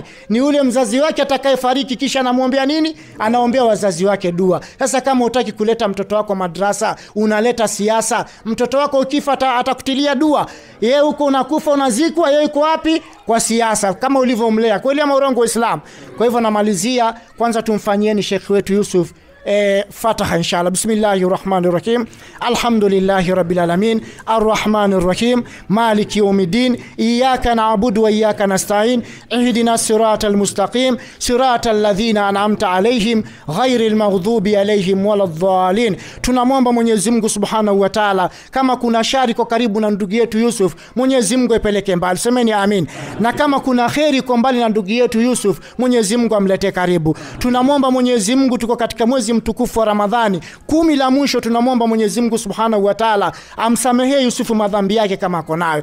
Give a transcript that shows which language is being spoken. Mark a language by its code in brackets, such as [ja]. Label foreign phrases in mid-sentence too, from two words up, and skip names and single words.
[sw] Ni ule mzazi wake atakayefariki kisha anamwombea nini? Anaombea wazazi wake dua. Sasa kama utaki kuleta mtoto wako madrasa, unaleta siasa, mtoto wako ukifa atakutilia dua. Yeye huko unakufa unazikwa, yeye yuko wapi? Kwa siasa, kama ulivyomlea. Kweli ama urongo Waislamu? Kwa hivyo namalizia, kwanza tumfanyieni Sheikh wetu Yusuf Fataha inshallah. [ar] بسم الله الرحمن الرحيم الحمد لله رب العالمين الرحمن الرحيم مالك يوم الدين إياك نعبد وإياك نستعين اهدنا الصراط المستقيم صراط الذين أنعمت عليهم غير المغضوب عليهم ولا الضالين. [sw] Tunamwomba Mwenyezi Mungu [ar] سبحانه وتعالى, [sw] kama kuna shari kwa karibu na ndugu yetu Yusuf, Mwenyezi Mungu ipeleke mbali. Semeni amin. Na kama kuna kheri kwa mbali na ndugu yetu Yusuf, Mwenyezi Mungu amlete karibu. Tunamwomba Mwenyezi Mungu, tuko katika mwezi mtukufu wa Ramadhani, 10 la mwisho, tunamwomba Mwenyezi Mungu [ar] سبحانه وتعالى [sw] amsamehee Yusufu madhambi yake kama ako nayo.